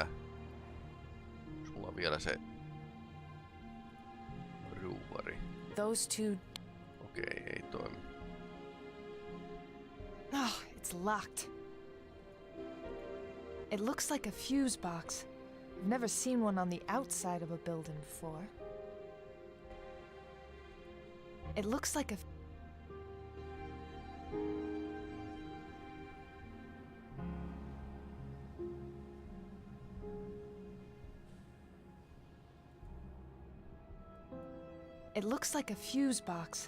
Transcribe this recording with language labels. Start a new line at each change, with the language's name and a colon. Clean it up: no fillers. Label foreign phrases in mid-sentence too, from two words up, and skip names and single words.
Finnish: Sulla on vielä se ruuvari.
English: Those two.
Finnish: Okei, ei toimi.
English: Oh, it's locked. It looks like a fuse box. I've never seen one on the outside of a building before. It looks like a... It looks like a fuse box.